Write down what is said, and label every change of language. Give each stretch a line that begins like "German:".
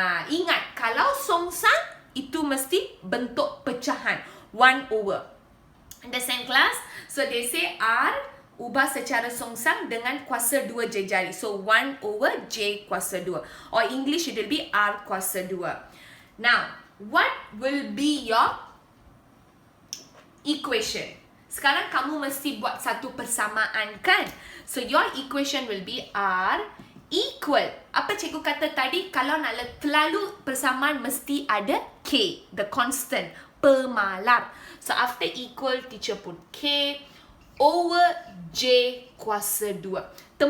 Malay: Ingat, kalau songsang, itu mesti bentuk pecahan. 1 over.
English: Understand, class? So they say
Malay: R, ubah secara songsang dengan kuasa 2 jejari.
English: So, 1 over J kuasa 2. Or English, it will be R kuasa 2. Now, what will be your equation?
Malay: Sekarang kamu mesti buat satu persamaan, kan?
English: So, your equation will be R equal.
Malay: Apa cikgu kata tadi? Kalau nak terlalu persamaan, mesti ada K.
English: The constant.
Malay: Pemalar.
English: So, after equal, teacher put K over J kuasa 2.